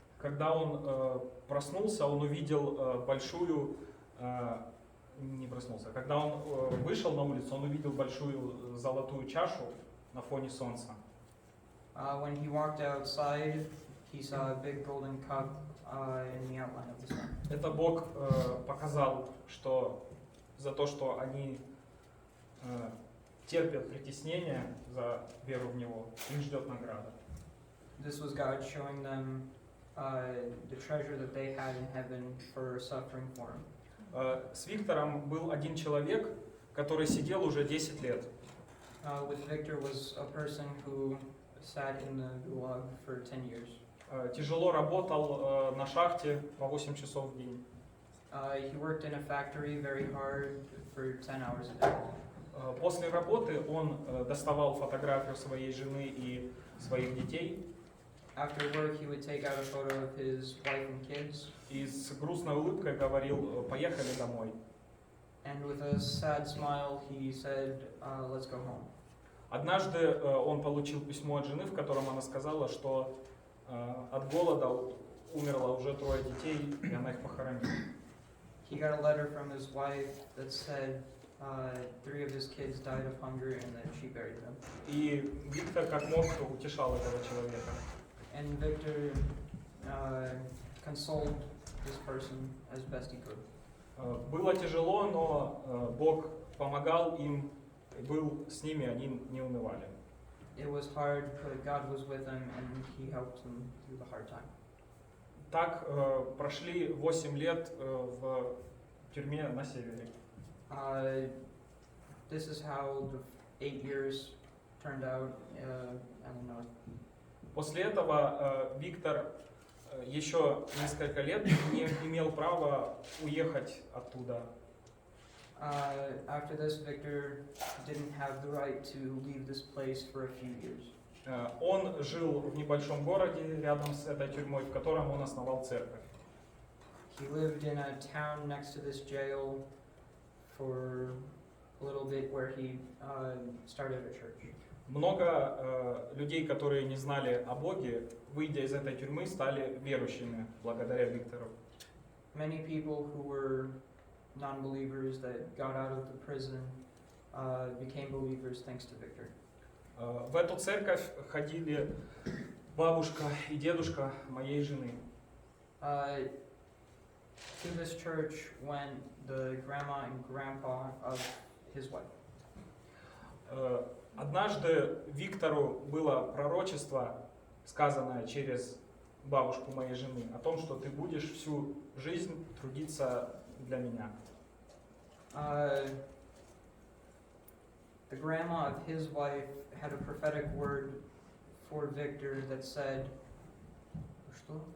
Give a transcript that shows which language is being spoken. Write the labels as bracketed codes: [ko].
[ru] Когда он проснулся, он увидел большую, не проснулся, когда он вышел на улицу, он увидел большую золотую чашу на фоне солнца. [en] When he walked outside, he saw a big golden cup in the outline of the sun. [ru] Это Бог показал, что за то, что они терпят притеснение за веру в Него, их ждет награда. [en] This was God showing them the treasure that they had in heaven for suffering for Him. [ru] С Виктором был один человек, который сидел уже 10 лет. [en] With Victor was a person who sat in the gulag for 10 years. [ru] Тяжело работал на шахте по 8 часов в день. [en] He worked in a factory very hard for 10 hours a day. [ru] После работы он доставал фотографию своей жены и своих детей [en] After work, he would take out a photo of his wife and kids, [ru] и с грустной улыбкой говорил: «Поехали домой». [en] and with a sad smile, he said, "Let's go home." [ru] Однажды он получил письмо от жены, в котором она сказала, что от голода умерло уже 3 детей, и она их похоронила. [en] He got a letter from his wife that said 3 of his kids died of hunger and that she buried them. [ru] И Виктор как мог утешал этого человека. [en] And Victor consoled this person as best he could. [ru] Было тяжело, но Бог помогал им, был с ними, они не унывали. [en] It was hard, but God was with them and He helped them through the hard time. [ru] Так прошли 8 лет в тюрьме на севере. [en] This is how the 8 years turned out in the north. [ru] После этого Виктор еще несколько лет не имел права уехать оттуда. [en] After this, Victor didn't have the right to leave this place for a few years. [ru] Он жил в небольшом городе рядом с этой тюрьмой, в котором он основал церковь. [en] He lived in a town next to this jail for a little bit where he started a church. [ru] Много людей, которые не знали о Боге, выйдя из этой тюрьмы, стали верующими благодаря Виктору. [en] Many people who were non-believers that got out of the prison became believers thanks to Victor. [ru] В эту церковь ходили бабушка и дедушка моей жены. [en] To this church went the grandma and grandpa of his wife. [ru] Однажды Виктору было пророчество, сказанное через бабушку моей жены, о том, что ты будешь всю жизнь трудиться для меня. [en] The grandma of his wife had a prophetic word for Victor that said, [ru] что?